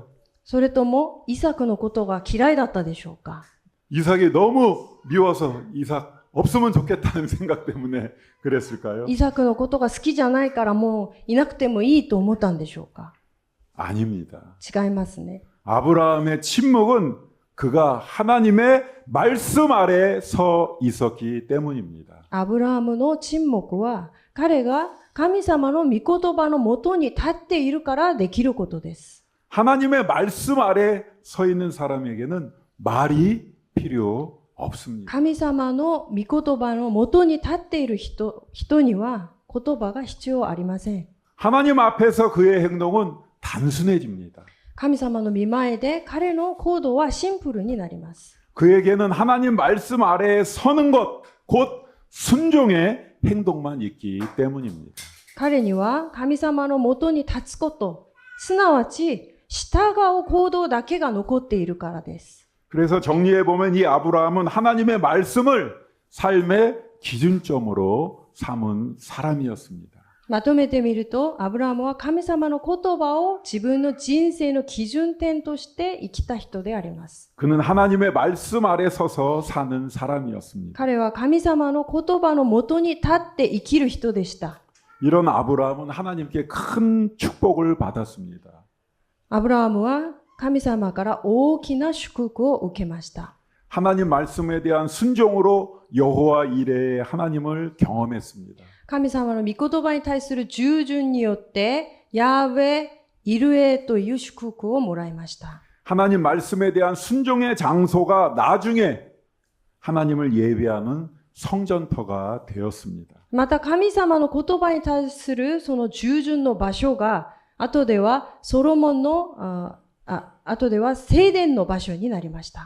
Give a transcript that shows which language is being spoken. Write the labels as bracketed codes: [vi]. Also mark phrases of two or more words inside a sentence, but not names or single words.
[ja] それともイサクのことが嫌いだったでしょうか？ [ko] 이삭이 너무 미워서 이삭 없으면 좋겠다는 생각 때문에 그랬을까요? [ja] イサクのことが好きじゃないからもういなくてもいいと思ったんでしょうか？ [ko] 아닙니다. [ja] 違いますね。 [ko] 아브라함의 침묵은 그가 하나님의 말씀 아래 서 있었기 때문입니다. [ja] アブラハムの沈黙は彼が神様の御言葉のもとに立っているからできることです。 [ko] 하나님의 말씀 아래 서 있는 사람에게는 말이 필요 없습니다. [ja] 神様の御言葉のもとに立っている人には言葉が必要ありません。 [ko] 하나님 앞에서 그의 행동은 단순해집니다. [ja] 神様の御前で彼の行動はシンプルになります。 [ko] 그에게는 하나님 말씀 아래에 서는 것, 곧 순종의 행동만 있기 때문입니다. [ja] 彼には神様のもとに立つこと、すなわち従う行動だけが残っているからです。 [ko] 그래서 정리해 보면 이 아브라함은 하나님의 말씀을 삶의 기준점으로 삼은 사람이었습니다. [ja] まとめてみると、アブラハムは神様の言葉を自分の人生の基準点として生きた人であります。 [ko] 그는 하나님의 말씀 아래 서서 사는 사람이었습니다. [ja] 彼は神様の言葉のもとに立って生きる人でした。 [ko] 이런 아브라함은 하나님께 큰 축복을 받았습니다. [ja] アブラハムは神様から大きな祝福を受けました。 [ko] 하나님 말씀에 대한 순종으로 여호와 이레의 하나님을 경험했습니다. [ja] 神様の御言葉に対する従順によって、ヤーウェ、イルエという祝福をもらいました。 [ko] 하나님 말씀에 대한 순종의 장소가 나중에 하나님을 예배하는 성전터가 되었습니다. [ja] また神様の言葉に対するその従順の場所が、後ではソロモンの、後では聖殿の場所になりました。